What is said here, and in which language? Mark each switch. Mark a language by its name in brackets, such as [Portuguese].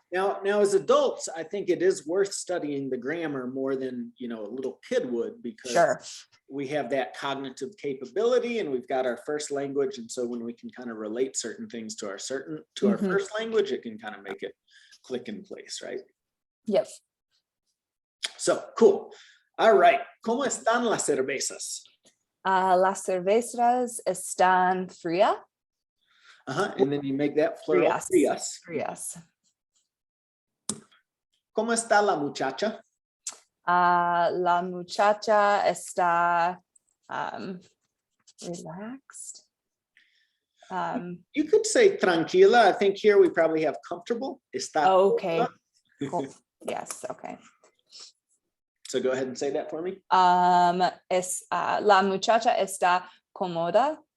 [English] Now, as adults, I think it is worth studying the grammar more than, you know, a little kid would, because we have that cognitive capability and we've got our first language. And so when we can kind of relate certain things to our first language, it can kind of make it click in place, right? Yep. So, cool. All right. [Spanish] ¿Cómo están las cervezas? Las cervezas están frías. [English] And then you make that plural. [Spanish] Frías. ¿Cómo está la muchacha? La muchacha está relaxed. [English] You could say tranquila. I think here we probably have comfortable. [Spanish] Está [English] okay. Cool. Yes. Okay. So go ahead and say that for me. [Spanish] La muchacha está cómoda.